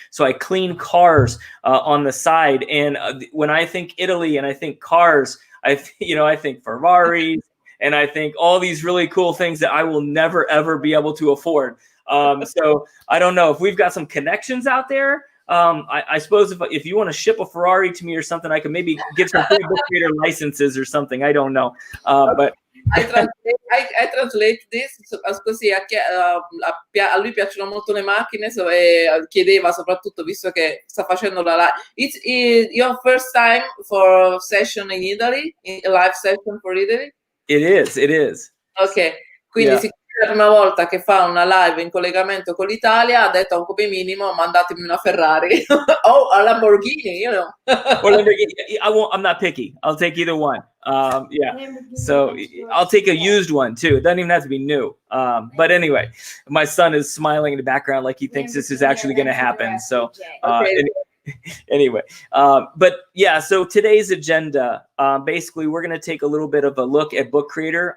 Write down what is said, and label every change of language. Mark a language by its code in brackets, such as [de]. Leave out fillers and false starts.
[en] So I clean cars on the side. And when I think Italy and I think cars, I think Ferraris and I think all these really cool things that I will never, ever be able to afford. So I don't know if we've got some connections out there. I suppose if you want to ship a Ferrari to me or something, I could maybe give some free Book Creator licenses or something. I don't know. But I translate this, [it] così a lui piacciono molto le macchine, e chiedeva soprattutto, visto che sta facendo la live. [en] It's your first time for a session in Italy, a live session for Italy? It is. [it] Ok, quindi [en] Yeah. [it] la prima volta che fa una live in collegamento con l'Italia ha detto come minimo mandatemi una Ferrari o a Lamborghini, [en] you know. Or Lamborghini. I won't. I'm not picky. I'll take either one. Yeah. So I'll take a used one too. It doesn't even have to be new. But anyway, my son is smiling in the background like he thinks this is actually going to happen. So anyway, but yeah. So today's agenda, basically, we're going to take a little bit of a look at Book Creator.